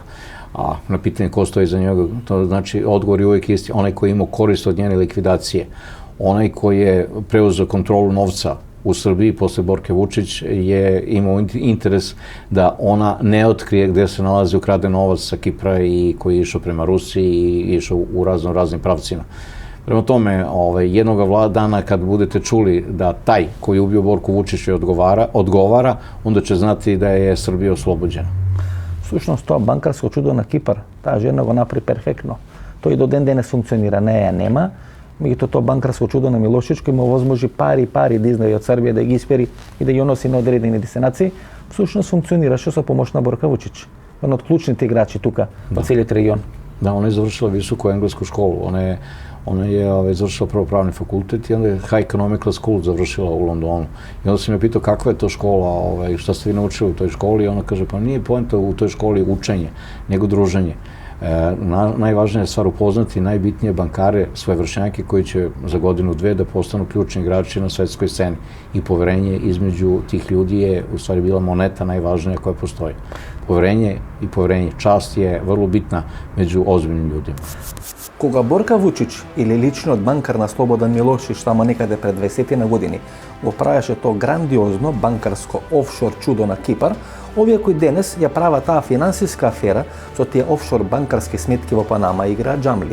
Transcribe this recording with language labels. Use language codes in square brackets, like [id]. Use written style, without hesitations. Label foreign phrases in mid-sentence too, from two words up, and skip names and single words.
[sr] A na pitanje ko stoji iza njega, to znači odgovor je uvijek isti, onaj koji je imao korist od njene likvidacije, onaj koji je preuzeo kontrolu novca u Srbiji posle Borke Vučić je imao interes da ona ne otkrije gde se nalazi ukraden novac sa Kipra i koji je išao prema Rusiji i išao u raznim pravcima. Prema tome, jednog dana kad budete čuli da taj koji je ubio Borku Vučića odgovara, onda će znati da je Srbija oslobođena. [mk] Всушност тоа банкарско чудо на Кипар, таа жена го направи перфектно. Тој до ден денес функционира, неја нема, меѓутоа тоа банкарско чудо на Милошевич кој му возможи пари да изнајде од Србија, да ги испери и да ги носи на одредени дестинации, всушност функционираше со помош на Борка Вучич. Еден од клучните играчи тука во целиот регион. [sr] Da, ona je završila visoku englesku školu. Ona je završila prvo pravni fakultet i onda je [en] High Economical School [sr] završila u Londonu. I onda sam je pitao kakva je to škola, šta ste vi naučili u toj školi i ona kaže pa nije poenta u toj školi učenje, nego druženje. Najvažnija je stvar upoznati najbitnije bankare, svoje vršnjake koji će za godinu, dve da postanu ključni igrači na svetskoj sceni. I poverenje između tih ljudi je u stvari bila moneta najvažnija koja postoji. Poverenje, čast je vrlo bitna među ozbiljnim ljudima. [mk] Кога Борка Вучич или личниот банкар на Слободан Милошевич тамо некаде пред 20 години го правеше тоа грандиозно банкарско офшор чудо на Кипар, овие кои денес ја прават таа финансиска афера со тие офшор банкарски сметки во Панама играат джамли.